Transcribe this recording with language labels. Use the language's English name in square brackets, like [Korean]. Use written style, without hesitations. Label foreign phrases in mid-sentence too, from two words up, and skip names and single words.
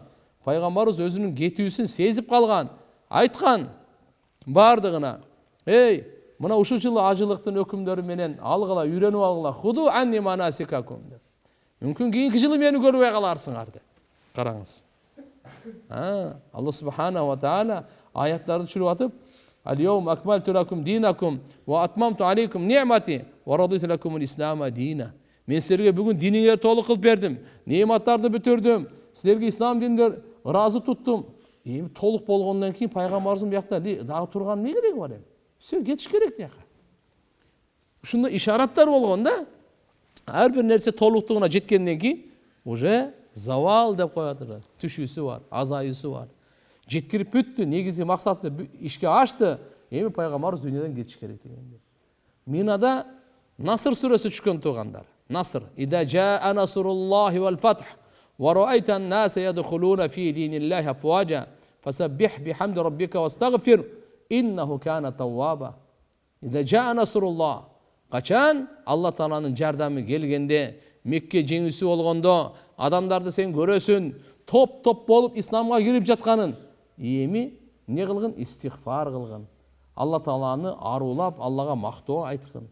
[Kyrgyz] Пайгамбарыбыз өзүнүн кетүүсүн сезип калган, айткан бардыгына: "Эй, мына ушул жылы ажылыктын өкүмдөрү менен алгыла, үйрөнүп алгыла. [Arabic] خذوا عني مناسككم" [Kyrgyz] деп. Мүмкүн кийинки жылы мени көрбөй каларсыңар деп. Караңыз. Алла [Arabic] سبحانه وتعالى [Kyrgyz] аяттарды түшүрүп атып: [Arabic] "اليوم أكملت لكم دينكم وأتممت عليكم نعمتي ورضيت لكم الإسلام دينا." [Kyrgyz] Мен силерге бүгүн диниңерди толук кылып бердим, неъматтарды бүтүрдүм, силерге ислам динин ыраазы туттум. Эми толук болгондон кийин пайгамбарыбыздын биякта дагы турган эмне кереги бар эми? Все, кетиш керек бияка. Ушундай ишараттар болгон да. Ар бир нерсе толуктугуна жеткенден кийин [Russian] уже завал [Kyrgyz] деп коётур. Түшүүсү бар, азаюусу бар. Жеткирип бүттү, негизги максаты ишке ашты. Эми пайгамбарыбыз дүйнөдөн кетиш керек дегендер. Минада Наср сүрөсү түшкөн туугандар. Наср. [Arabic] إذا جاء نصر الله والفتح ورأيت الناس يدخلون في دين الله أفواجا فسبح بحمد ربك واستغفره إنه كان توابا. إذا جاء نصر الله. [Kyrgyz] Качан Алла Тааланын жардамы келгенде, Мекке жеңүүсү болгондо, адамдарды сен көрөсүн, топ болуп исламга кирип жатканын, эми не кылгын? Истигфар кылгын. Алла Тааланы арулап, Аллага мактоо айткын.